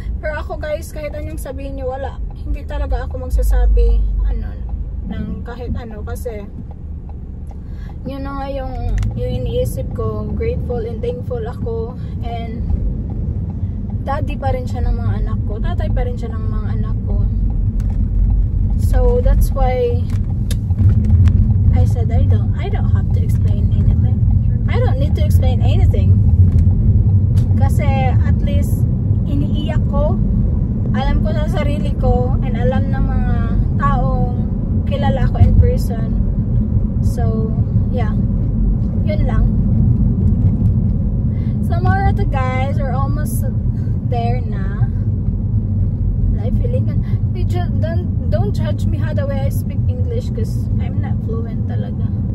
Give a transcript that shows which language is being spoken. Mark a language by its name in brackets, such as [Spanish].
[Filipino] Pero ako guys, kahit anong sabihin niyo, wala, hindi talaga ako magsasabi ng kahit ano, kasi yun na nga yung iniisip ko. [English] Grateful and thankful [Filipino] ako, and daddy pa rin siya ng mga anak ko, tatay pa rin siya ng mga anak ko. [English] So that's why I said I don't have to explain anything. I don't need to explain anything. [Filipino] Kasi at least iniiyak ko, alam ko sa sarili ko, and alam ng mga taong kilala ko [English] in person. [Filipino] So yeah, yun lang. [English] So more to guys, we're almost there na. I feeling don't judge me how the way I speak English, because I'm not fluent [Filipino] talaga.